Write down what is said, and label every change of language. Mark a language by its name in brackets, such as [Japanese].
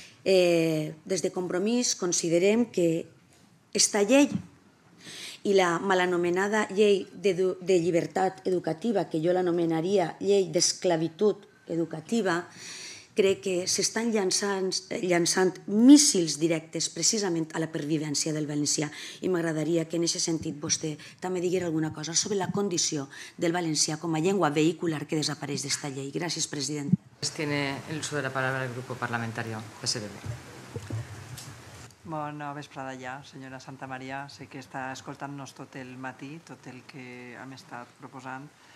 [Catalan] Des de Compromís considerem que aquesta llei i la mal anomenada llei de llibertat educativa, que jo l'anomenaria llei d'esclavitud educativa, crec que s'estan llançant míssils directes precisament a la pervivència del valencià, i m'agradaria que en aquest sentit vostè també digués alguna cosa sobre la condició del valencià com a llengua vehicular que desapareix d'esta llei. Gràcies, president. [Spanish] Tiene el uso de la palabra el grupo parlamentario PSDB. [Catalan] Bona vesprada ja, senyora Santamaría. Sé que està escoltant-nos tot el matí, tot el que hem estat proposant.